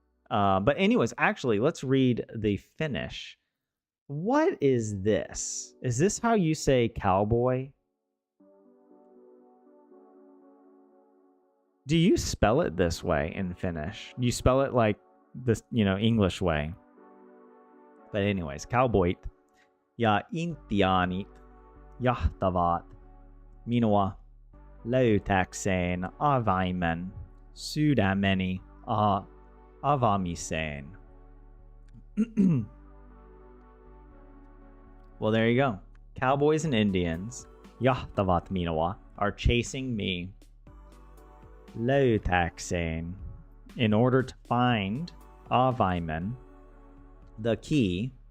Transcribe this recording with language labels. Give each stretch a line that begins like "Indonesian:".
English: But anyways, actually, let's read the Finnish. What is this? Is this how you say cowboy? Do you spell it this way in Finnish? Do you spell it like this, English way?
Finnish: But anyways, cowboyt ja intiaanit jahtavat minua löytääkseen avaimen sydämeni avamiseen.
English: Well, there you go. Cowboys and Indians,
Finnish: jahtavat minua,
English: are chasing me.
Finnish: Löytääkseen,
English: in order to find
Finnish: avaimen,
English: the key.